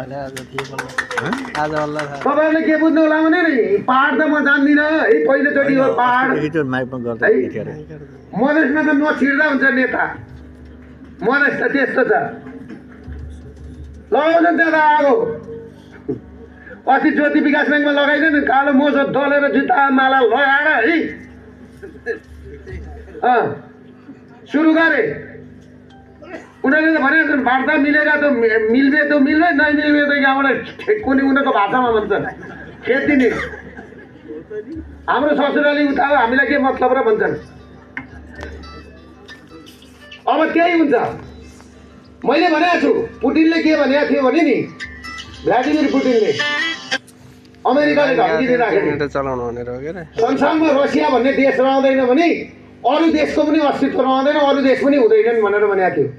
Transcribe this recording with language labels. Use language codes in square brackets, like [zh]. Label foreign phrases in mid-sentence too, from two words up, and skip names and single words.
[ne] तपाईँहरूले के बुझ्नु होला भने नि पहाड त म जान्दिनँ है पहिलोचोटि हो पहाड है मधेसमा त नछिर्दा हुन्छ नेता मधेस त त्यस्तो छ लगाउँछन् त्यहाँ त आगो। अस्ति ज्योति विकास ब्याङ्कमा लगाइदियो नि कालो मोजो दलेर जुत्ता माला लगाएर है सुरु गरे। उनीहरूले त भनेको छन् वार्ता [mai] मिलेगा तो मिल्बे तो मिल्बे नहीं मिल्बे तो [ne] यहाँबाट कुनै उनीहरूको भाषामा भन्छन् खेती नि हाम्रो ससुराली उता हो हामीलाई के मतलब र भन्छन्। अब त्यही हुन्छ। मैले भनेको छु पुटिनले के भनेको थियो भने नि भ्लादिमिर पुटिनले अमेरिकाले धम्की दिँदाखेरि संसारमा रसिया भन्ने देश रहँदैन भने अरू देशको पनि अस्तित्व रहँदैन अरू देश पनि हुँदैनन् भनेर भनेको थियो।